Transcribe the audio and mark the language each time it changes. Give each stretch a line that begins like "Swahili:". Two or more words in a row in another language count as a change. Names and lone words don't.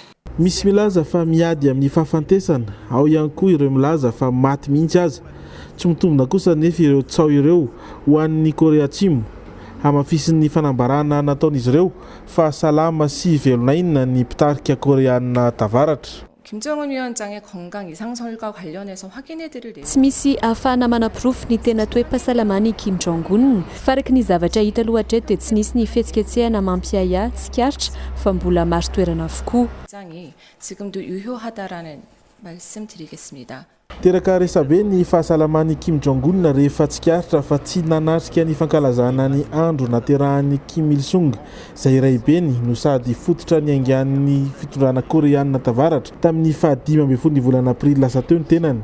Malagasy: Misy milaza fa miady amin'ny fafantesana, ao ihany koa ireo milaza fa maty mihitsy aza. Tsy mitombina kosa nefa ireo tsao ireo ho an'ny Korea Atsimo. Hamafisin'ny fanambarana nataon'izy ireo fa salama sy velonaina ny mpitarika Koreana tavaratra.
Korean: 김정은 위원장의 건강 이상설과 관련해서 확인해드릴 내용.
Malagasy: Tsy misy ahafahana manaporofo ny tena toe-pahasalamany Kim Jong-un. Faraky ny zavatra hita loatra eto dia tsy nisy ny fihetsiketsehana mampiaya tsikaritra fa mbola maro toerana avokoa.
Korean: 입장이 지금도 유효하다라는 말씀드리겠습니다.
Malagasy: teraka resabe ny fahasalaman'ny Kim Jong-un rehefa tsikaritra fa tsy nanatrika ny fankalazana ny andro naterahan'ny Kim Il Sung izay iray beny no sady fototra ny aingan'ny fitondrana koreanina tavaratra tamin'ny 15 ny volana aprily lasa teo ny tenany.